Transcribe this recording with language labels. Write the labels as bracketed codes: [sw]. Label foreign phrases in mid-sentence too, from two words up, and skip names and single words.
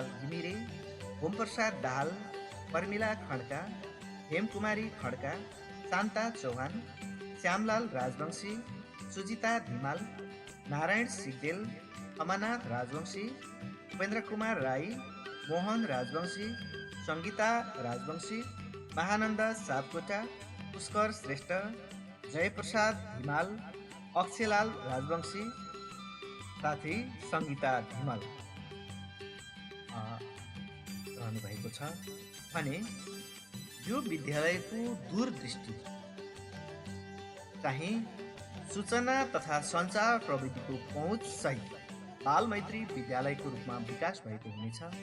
[ne] घिमिरे, होमप्रसाद दाहाल, पर्मिला खड्का, हेमकुमारी खड्का, शान्ता चौहान, श्यामलाल राजवंशी, सुजिता धिमाल, नारायण सिगदेल, अमरनाथ राजवंशी, उपेन्द्र कुमार राई, मोहन राजवंशी, सङ्गीता राजवंशी, महानन्द सापकोटा, पुष्कर श्रेष्ठ, जयप्रसाद धिमाल, अक्षयलाल राजवंशी साथै सङ्गीता धिमाल रहनुभएको छ भने यो विद्यालयको दूरदृष्टि चाहिँ सूचना तथा सञ्चार प्रविधिको पहुँच सहित बाल मैत्री विद्यालयको रूपमा विकास भएको हुनेछ।